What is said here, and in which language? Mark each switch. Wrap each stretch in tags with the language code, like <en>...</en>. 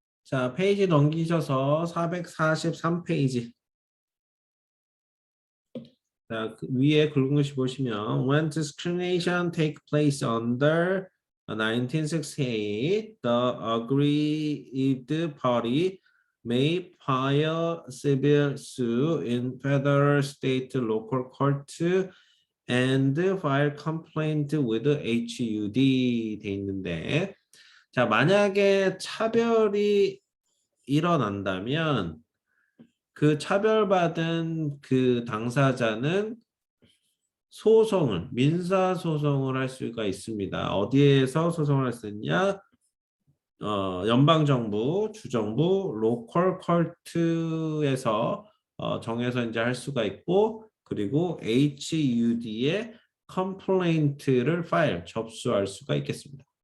<ko>자, 페이지 넘기셔서 443페이지. 자, 그 위에 굵은 글씨 보시면</ko> <en>When discrimination take place under 1968, the aggrieved party may file civil suit in federal, state, local court and file complaint with HUD</en> <ko>돼 있는데 자, 만약에 차별이 일어난다면 그 차별받은 그 당사자는 민사 소송을 할 수가 있습니다. 어디에서 소송을 할 수 있냐? 연방정부, 주정부, 로컬 컬트에서 정해서 이제 할 수가 있고, 그리고 HUD에 컴플레인트를 접수할 수가 있겠습니다.</ko>